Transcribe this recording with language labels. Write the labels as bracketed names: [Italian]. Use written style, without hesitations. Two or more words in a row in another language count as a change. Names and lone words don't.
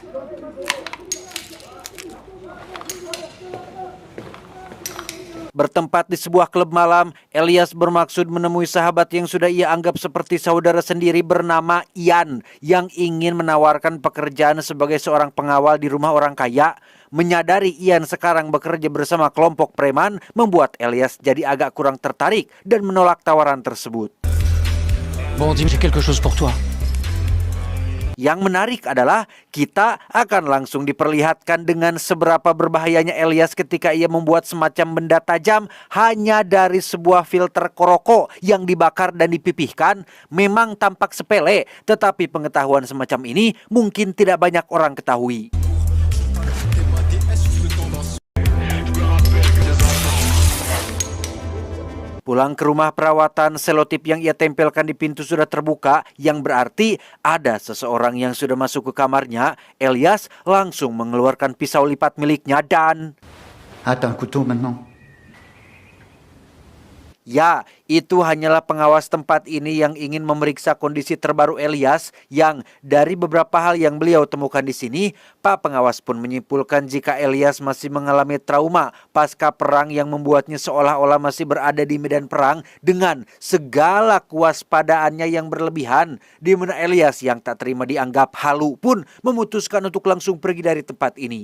[Indonesian] Bertempat di sebuah klub malam, Elias bermaksud menemui sahabat yang sudah ia anggap seperti saudara sendiri bernama Ian yang ingin menawarkan pekerjaan sebagai seorang pengawal di rumah orang kaya. Menyadari Ian sekarang bekerja bersama kelompok preman membuat Elias jadi agak kurang tertarik dan menolak tawaran tersebut. [French] Bon, dis-moi, j'ai quelque chose pour toi. [Indonesian] Yang menarik adalah kita akan langsung diperlihatkan dengan seberapa berbahayanya Elias ketika ia membuat semacam benda tajam hanya dari sebuah filter koroko yang dibakar dan dipipihkan. Memang tampak sepele, tetapi pengetahuan semacam ini mungkin tidak banyak orang ketahui. Pulang ke rumah perawatan, selotip yang ia tempelkan di pintu sudah terbuka, yang berarti ada seseorang yang sudah masuk ke kamarnya. Elias langsung mengeluarkan pisau lipat miliknya dan... [French] Attends, un couteau maintenant. [Indonesian] Ya, itu hanyalah pengawas tempat ini yang ingin memeriksa kondisi terbaru Elias yang dari beberapa hal yang beliau temukan di sini, Pak Pengawas pun menyimpulkan jika Elias masih mengalami trauma pasca perang yang membuatnya seolah-olah masih berada di medan perang dengan segala kewaspadaannya yang berlebihan, di mana Elias yang tak terima dianggap halu pun memutuskan untuk langsung pergi dari tempat ini.